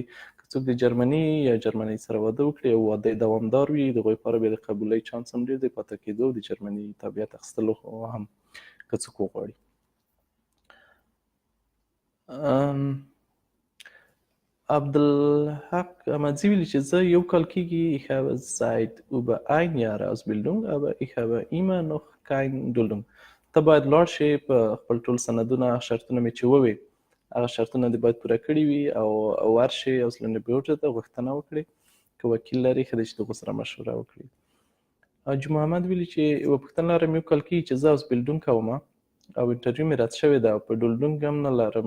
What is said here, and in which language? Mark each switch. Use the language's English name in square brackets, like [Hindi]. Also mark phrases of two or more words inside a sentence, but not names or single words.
[Pashto] که څوک د جرمني یا جرمنۍ سره واده وکړي او واده یې دوامدار وي، د هغوی لپاره بیا د قبولۍ چانس هم ډېر دی، پاتې کېدو او د جرمني تابعیت اخیستلو هم که څوک وغواړي. عبدالحق احمدزي ویلي چې زه 1 کال کېږي [German] ich habe seit über 1 Jahr Ausbildung aber ich habe immer noch kein Duldung. [Pashto] ته باید لاړ شې، په خپل ټول سندونه شرطونه مې چې ووې هغه شرطونه دې باید پوره کړي وي، او ورشې اوسلنډ بیوټ ته غوښتنه وکړي. که وکیل لري ښه ده چې د هغو سره مشوره وکړي. حاجي محمد ویلي چې یوه پوښتنه لرم، 1 کال کېږي چې زه اوسبلډونګ کوم او انټرویو مې رد شوې ده او په ډولډونګ هم نه لرم.